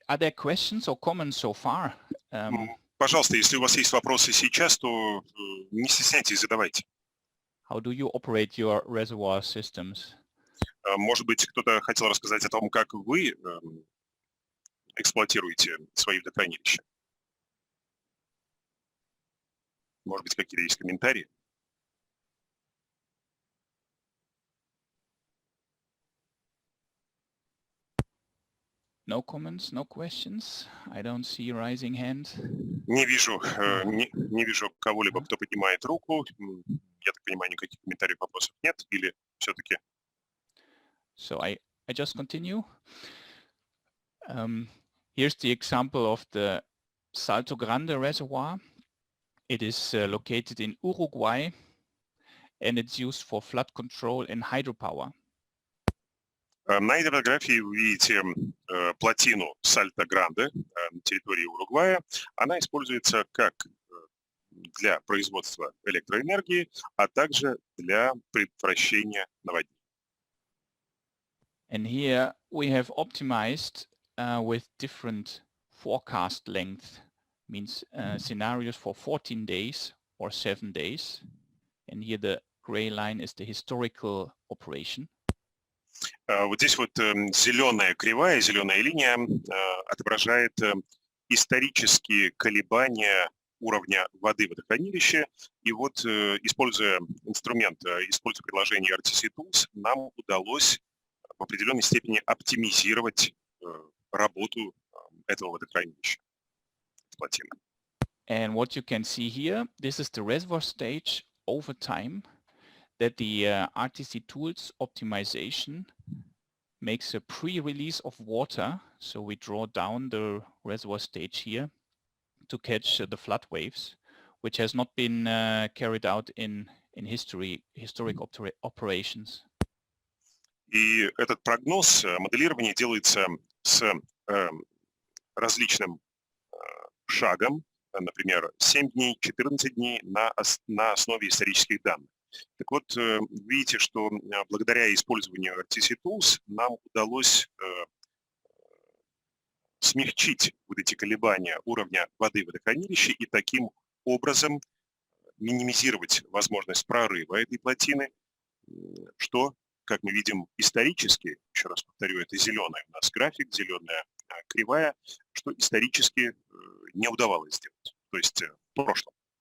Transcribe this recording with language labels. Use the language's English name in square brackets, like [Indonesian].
[English] Are there questions or comments so far? [Russian] Пожалуйста, если у вас есть вопросы сейчас, то не стесняйтесь, задавайте. [English] How do you operate your reservoir systems? [Russian] Может быть, кто-то хотел рассказать о том, как вы эксплуатируете свои водохранилища. Может быть, какие-то есть комментарии? [English] No comments, no questions. I don't see a rising hand. [Russian] Не вижу кого-либо, кто поднимает руку. Я так понимаю, никаких комментариев, вопросов нет. Или все-таки? [English] So I just continue. Here's the example of the Salto Grande Reservoir. It is located in Uruguay, and it's used for flood control and hydropower. [Russian] На этой фотографии вы видите плотину Сальто-Гранде на территории Уругвая. Она используется как для производства электроэнергии, а также для предотвращения наводнений. [English] And here we have optimized with different forecast length, means scenarios for 14 days or 7 days. And here the gray line is the historical operation. [Russian] Вот здесь вот зеленая кривая, зеленая линия отображает исторические колебания уровня воды в водохранилище. И вот, используя инструмент, используя приложение RTC Tools, нам удалось в определенной степени оптимизировать работу этого водохранилища, плотины. [English] And what you can see here, this is the reservoir stage over time that the RTC Tools optimization makes a pre-release of water. So we draw down the reservoir stage here to catch the flood waves, which has not been carried out in historic operations. [Russian] И этот прогноз, моделирование делается с различным шагом, например, 7 дней, 14 дней на основе исторических данных. Так вот, видите, что благодаря использованию RTC Tools нам удалось смягчить вот эти колебания уровня воды в водохранилище и таким образом минимизировать возможность прорыва этой плотины, что, как мы видим исторически, еще раз повторю, это зеленый у нас график, зеленая кривая, что исторически не удавалось сделать, то есть в прошлом.